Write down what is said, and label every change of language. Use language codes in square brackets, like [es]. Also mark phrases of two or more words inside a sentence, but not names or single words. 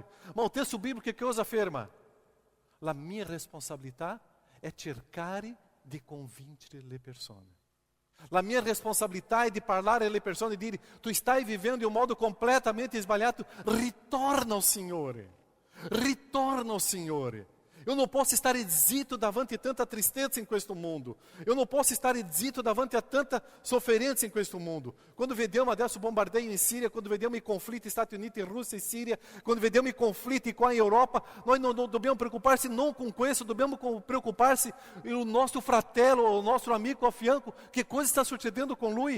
[it] Ma il testo biblico che cosa afferma? La mia responsabilità è cercare di convincere le persone. La mia responsabilità è di parlare alle persone e dire, tu stai vivendo in un modo completamente sbagliato, ritorna [pt] ao Signore. [it] Ritorna [pt] ao Signore. Eu não posso estar [it] zitto davanti a tanta [pt] tristeza em questo mundo. Eu não posso estar [it] zitto davanti a tanta sofferenza in questo mundo. Quando vediamo adesso bombardeio in Síria, quando vediamo i conflitti Stati Uniti, Rússia e Síria, quando vediamo i conflitti qua in Europa, noi non dobbiamo preoccuparsi non con questo, dobbiamo preoccuparsi il nostro fratello, il nostro amico a fianco, che cosa sta succedendo con lui.